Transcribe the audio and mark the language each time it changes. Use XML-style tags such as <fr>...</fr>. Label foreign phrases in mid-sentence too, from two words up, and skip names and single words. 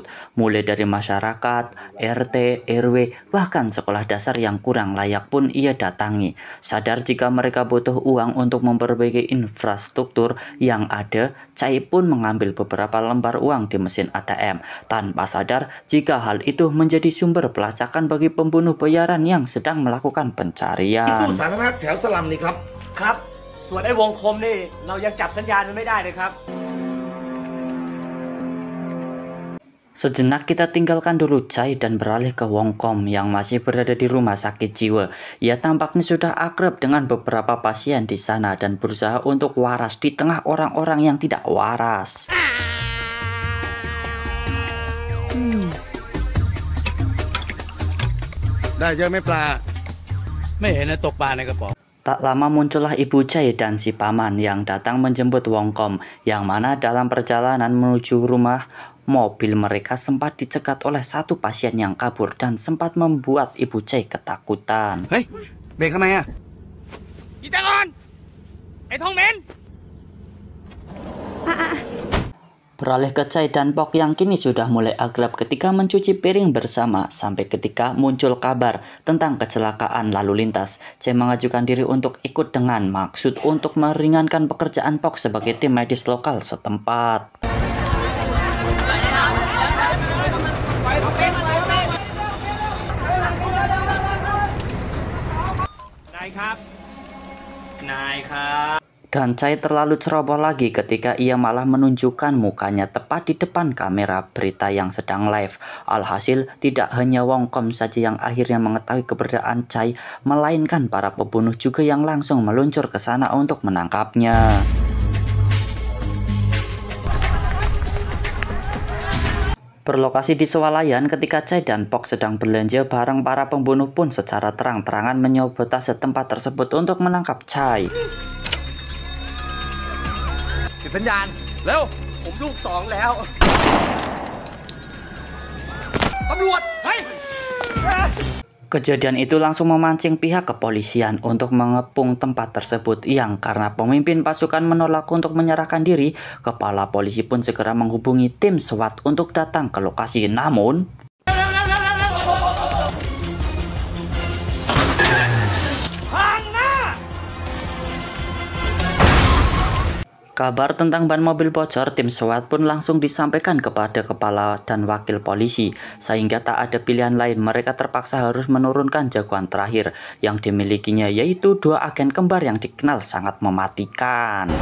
<id>Mulai dari masyarakat, RT, RW, bahkan sekolah dasar yang kurang layak pun ia datangi. Sadar jika mereka butuh uang untuk memperbaiki infrastruktur yang ada, Chai pun mengambil beberapa lembar uang di mesin ATM. Tanpa sadar jika hal itu menjadi sumber pelacakan bagi pembunuh bayaran yang sedang melakukan pencarian.</id> <th>สาธารณะแถวสลัมนี่ครับ ครับ ส่วนไอ้วงคมนี่เรายังจับสัญญาณมันไม่ได้เลยครับ</th> <id>Sejenak kita tinggalkan dulu Chai dan beralih ke Wongkom yang masih berada di rumah sakit jiwa. Ia tampaknya sudah akrab dengan beberapa pasien di sana dan berusaha untuk waras di tengah orang-orang yang tidak waras.</id> <th>ได้เยอะไหม่ปลา ไม่เห็นนะตกปลาในกระป๋อง</th> <id>Tak lama muncullah Ibu Chai dan si paman yang datang menjemput Wongkom, yang mana dalam perjalanan menuju rumah, mobil mereka sempat dicegat oleh satu pasien yang kabur dan sempat membuat Ibu Chai ketakutan.</id> <th>เฮ้ย เบรกทำไมอ่ะ อีตาก่อน ไอ้ทองเหม็น</th> <id>Beralih ke Chai dan Pok yang kini sudah mulai akrab ketika mencuci piring bersama, sampai ketika muncul kabar tentang kecelakaan lalu lintas. Chai mengajukan diri untuk ikut dengan maksud untuk meringankan pekerjaan Pok sebagai tim medis lokal setempat.</id> <th>นายครับ นายครับ</th> <id>Dan Chai terlalu ceroboh lagi ketika ia malah menunjukkan mukanya tepat di depan kamera berita yang sedang live. Alhasil tidak hanya Wongkom saja yang akhirnya mengetahui keberadaan Chai, melainkan para pembunuh juga yang langsung meluncur ke sana untuk menangkapnya. Berlokasi di swalayan, ketika Chai dan Pok sedang belanja barang, para pembunuh pun secara terang-terangan menyabotase tempat tersebut untuk menangkap Chai.</id> <th>ติดสัญญาณ เร็ว ผมลูกสองแล้ว ตำรวจ เฮ้ย</th> <id>Kejadian itu langsung memancing pihak kepolisian untuk mengepung tempat tersebut, yang karena pemimpin pasukan menolak untuk menyerahkan diri, kepala polisi pun segera menghubungi tim SWAT untuk datang ke lokasi. Namun kabar tentang ban mobil bocor, tim SWAT pun langsung disampaikan kepada kepala dan wakil polisi, sehingga tak ada pilihan lain, mereka terpaksa harus menurunkan jagoan terakhir yang dimilikinya, yaitu 2 agen kembar yang dikenal sangat mematikan.</id>